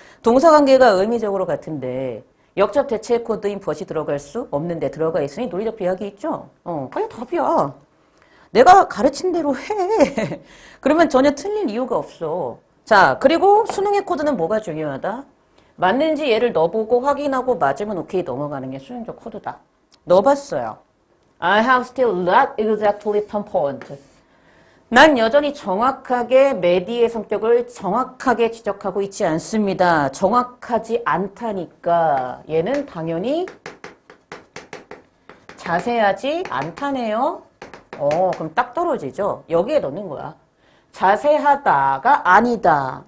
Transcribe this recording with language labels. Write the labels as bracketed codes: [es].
[ko] 동사관계가 의미적으로 같은데 역접 대체 코드인 벗이 들어갈 수 없는데 들어가 있으니 논리적 비약이 있죠? 그냥 답이야. 내가 가르친 대로 해. 그러면 전혀 틀릴 이유가 없어. 자, 그리고 수능의 코드는 뭐가 중요하다? 맞는지 얘를 넣어보고 확인하고 맞으면 오케이 넘어가는 게 수능적 코드다. 넣어봤어요. [en] I have still not exactly pinpoint. [ko] 난 여전히 정확하게 메디의 성격을 정확하게 지적하고 있지 않습니다. 정확하지 않다니까 얘는 당연히 자세하지 않다네요. 그럼 딱 떨어지죠. 여기에 넣는 거야. 자세하다가 아니다.